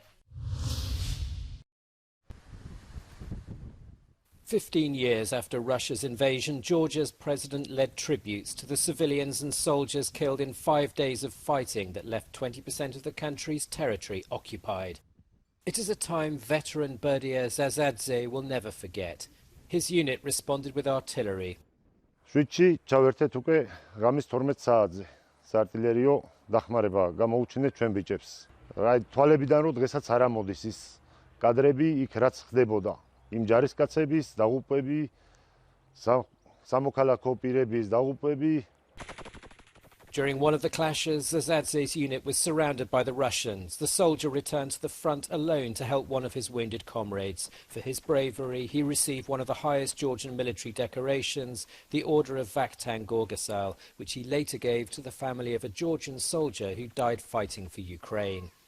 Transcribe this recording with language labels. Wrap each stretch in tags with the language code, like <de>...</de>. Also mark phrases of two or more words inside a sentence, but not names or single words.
<en>15 years after Russia's invasion, Georgia's president led tributes to the civilians and soldiers killed in 5 days of fighting that left 20% of the country's territory occupied. It is a time veteran Berdia Zazadze will never forget. His unit responded with artillery.</en> <ka>შვიდში ჩავერთეთ უკვე ღამის 12 საათზე. საარტილერიო დახმარება გამოუჩინეთ ჩვენ ბიჭებს. რა თვალებიდან რომ დღესაც არ ამოდის ის კადრები იქ რაც ხდებოდა. იმ ჯარისკაცების დაღუპვები, სამოქალაქო პირების დაღუპვები.</ka> <en>During one of the clashes, Zazadze's unit was surrounded by the Russians. The soldier returned to the front alone to help one of his wounded comrades. For his bravery, he received one of the highest Georgian military decorations, the Order of Vakhtang Gorgasal, which he later gave to the family of a Georgian soldier who died fighting for Ukraine.</en>